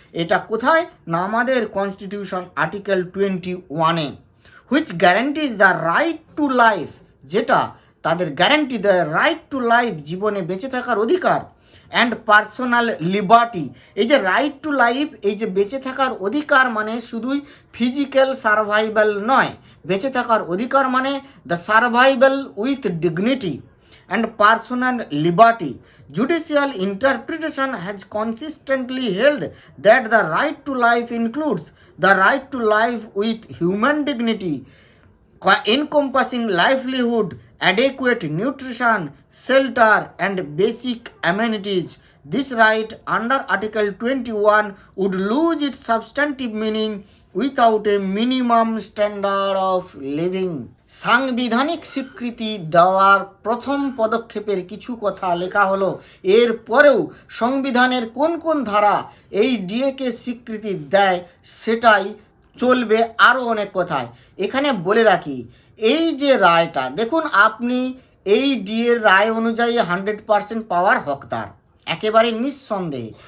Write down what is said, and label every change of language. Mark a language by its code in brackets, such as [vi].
[bn] এটা কোথায় না, আমাদের constitution article 21-এ, [en] which guarantees the right to life, [bn] যেটা তাদের গ্যারান্টি দেয় রাইট টু লাইফ, জীবনে বেঁচে থাকার অধিকার, [en] And personal liberty. [bn] এই যে রাইট টু লাইফ, এই যে বেঁচে থাকার অধিকার মানে শুধুই ফিজিক্যাল সার্ভাইভাল নয়, বেঁচে থাকার অধিকার মানে [en] The survival with dignity and personal liberty. Judicial interpretation has consistently held that the right to life includes the right to life with human dignity, encompassing livelihood, adequate nutrition, shelter, and basic amenities. This right under Article 21 would lose its substantive meaning without a minimum standard of living। [bn] সাংবিধানিক স্বীকৃতি দেওয়ার প্রথম পদক্ষেপের কিছু কথা লেখা হলো। এর পরেও সংবিধানের কোন কোন ধারা এই ডিএকে স্বীকৃতি দেয় সেটাই চলবে আরও অনেক কথায়। এখানে বলে রাখি, এই যে রায়টা দেখুন, আপনি এই ডিএর রায় অনুযায়ী 100% পাওয়ার হকদার, একেবারে নিঃসন্দেহে।